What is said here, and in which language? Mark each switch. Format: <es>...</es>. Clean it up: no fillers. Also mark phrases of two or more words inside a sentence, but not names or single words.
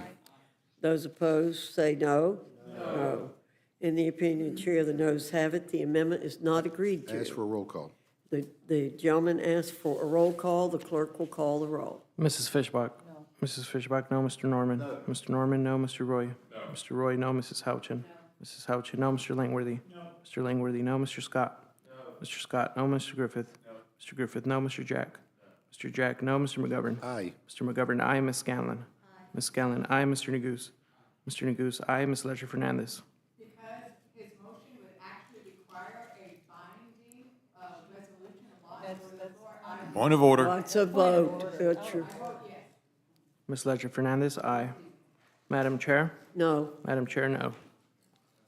<en>Those opposed say no. No. In the opinion of the chair, the noes have it. The amendment is not agreed I to. ask for a roll call. The gentleman asked for a roll call. The clerk will call the roll. Mrs. Fishbach? Mrs. Fishbach, no. Mr. Norman? Mr. Norman, no. Mr. Roy? Mr. Roy, no. Mrs. Houchin? Mrs. Houchin, no. Mr. Langworthy? Mr. Langworthy, no. Mr. Scott? Mr. Scott, no. Mr. Griffith? Mr. Griffith, no. Mr. Jack? Mr. Jack, no. Mr. McGovern? Aye. Mr. McGovern, aye. Ms. Scanlon? Ms. Scanlon, aye. Mr. Neguse? Mr. Neguse, aye. Ms. Ledger Fernandez? Because his motion would actually require a binding resolution of law. Point of order. What's a vote? Ms. Ledger Fernandez, aye. Madam Chair? No. Madam Chair, no.</en>